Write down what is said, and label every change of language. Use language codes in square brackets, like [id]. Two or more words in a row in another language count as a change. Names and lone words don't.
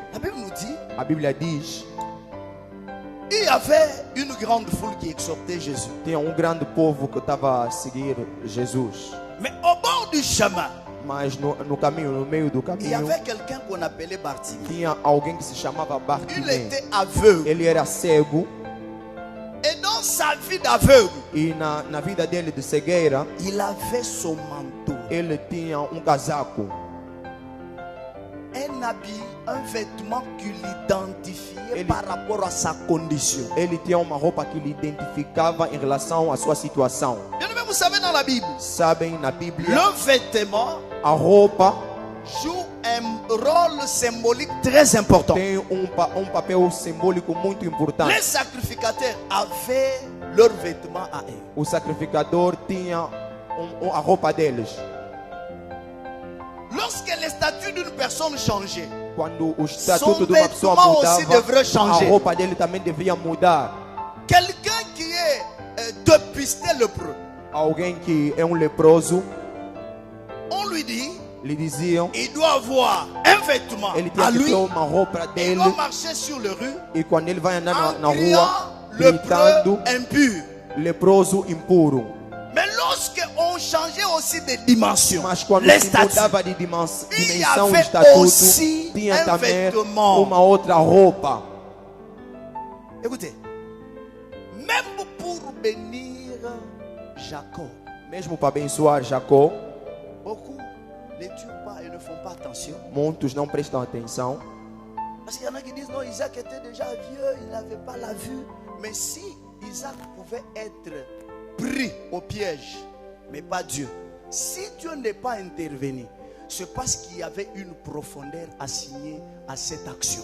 [fr] La Bible nous dit, [pt] A Bíblia diz: [fr] il y avait une grande foule qui exhortait Jésus. [pt] tinha grande povo que estava a seguir Jesus. [fr] Mais au bord du chemin, [pt] Mas no caminho, no meio do [fr] il y [pt] caminho, [fr] avait quelqu'un qu'on appelait Bartimée. [pt] tinha alguém que se chamava [fr] Il [pt] Bartimé. [fr] était aveugle. [pt] Ele era cego [fr] Et dans sa vie d'aveugle, [pt] e na vida dele de cegueira, [fr] il avait son manteau, [pt] ele tinha casaco, [fr] un habit, un vêtement qui l'identifiait [pt] Ele- [fr] par rapport à sa condition. [pt] ele tinha uma roupa que lhe identificava em relação à sua situação. [fr] Bien aimé, vous savez, dans la Bible, [pt] Sabem, na Bíblia, [fr] le vêtement [pt] a roupa [fr] joue un rôle symbolique très important. [pt] tem papel simbólico muito importante. [fr] Les sacrificateurs avaient leurs vêtements à eux. [pt] O sacrificador tinha a roupa deles. [fr] Lorsque les statuts d'une personne changeaient, [pt] Quando o [fr] Son [pt] estatuto de uma pessoa [fr] vêtement aussi [pt] mudava, [fr] devrait changer. [pt] a roupa dele também devia mudar. [fr] quelqu'un qui est dépisté lépreux, [pt] Alguém que é leproso, [fr] on lui dit, [pt] lhe diziam, [fr] il doit avoir un vêtement [pt] ele [fr] à [pt] tinha que [fr] lui, [pt] ter uma roupa [fr] il [pt] dele, [fr] doit marcher sur les rues [pt] e quando ele vai andar na [fr] en criant [pt] rua, [fr] lépreux [pt] gritando, [fr] impur. [pt] leproso impuro. [fr] Mais lorsque on changeait aussi de dimension, [pt] Mas quando [fr] les [pt] se [fr] statuts, [pt] mudava de [fr] il y [pt] dimensão o [fr] avait [pt] estatuto, [fr] aussi [pt] tinha [fr] un [pt] também [fr] vêtement. [pt] uma outra roupa. [fr] Écoutez, même pour bénir Jacob, [pt] Mesmo para abençoar Jacó, [fr] beaucoup ne tuent pas et ne font pas attention. [pt] muitos não prestam atenção. [fr] Parce qu'il y en a qui disent non, Isaac était déjà vieux, il n'avait pas la vue. Mais si Isaac pouvait être pris au piège, mais pas Dieu. Si Dieu n'est pas intervenu, c'est parce qu'il y avait une profondeur assignée à cette action.